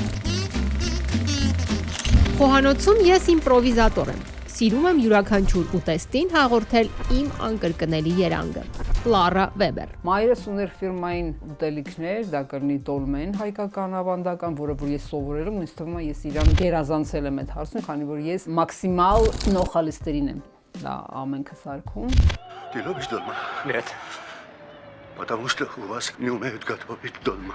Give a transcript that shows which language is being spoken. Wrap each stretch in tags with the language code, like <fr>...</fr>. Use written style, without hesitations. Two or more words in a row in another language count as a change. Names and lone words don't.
<hy>Խոհանոցում ես իմպրովիզատոր եմ։ Սիրում եմ յուրաքանչյուր ուտեստին հաղորդել իմ անկրկնելի երանգը։ Լարա Վեբեր։ Մայրս ուներ ֆիրմային ուտելիքներ, դա կլինի տոլմեն հայկական ավանդական, որը որ ես սովորել եմ, ինձ թվում է ես իրան գերազանցել եմ այդ հարցում, քանի որ ես մաքսիմալ նոխալիստերին եմ դա ամենքը սարքում։</hy> <ru>Ты любишь долма? Нет. Потому что у вас не умеют готовить долма.</ru>